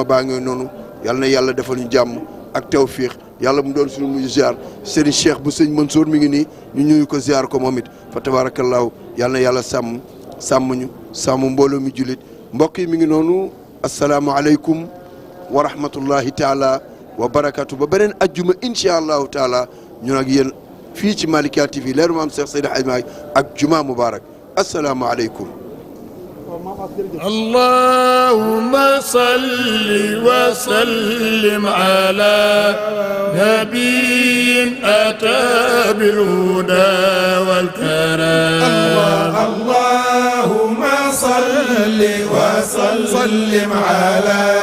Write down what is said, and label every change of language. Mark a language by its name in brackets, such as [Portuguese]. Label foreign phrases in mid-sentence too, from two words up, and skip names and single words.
[Wolof] baa ngi noonu yàlla na yàlla defal ñu jàmm ak tawfiix yàlla mu doon suñu mujj ziar Serigne Cheikh bu sëñ Mansour mi ngi nii ñu ñuy ko ziar ko moom it fa tabaarakallaahu yàlla na yàlla sàmm ñu sàmm mbooloo mi jullit mbokk yi mi ngi noonu [Arabic] السلام عليكم ورحمة الله تعالى وبركاته [Wolof] ba beneen ajjuma [Arabic] إن شاء الله تعالى [Wolof] ñun ak yéen fii ci Malikia TV leeru maam Cheikh Seydi Hadji Malick ak [Arabic] جمعة مبارك [Wolof] asalaamualeykum [Arabic] اللهم صل وسلم على نبي أتى بالهدى والكرم اللهم صل وسلم على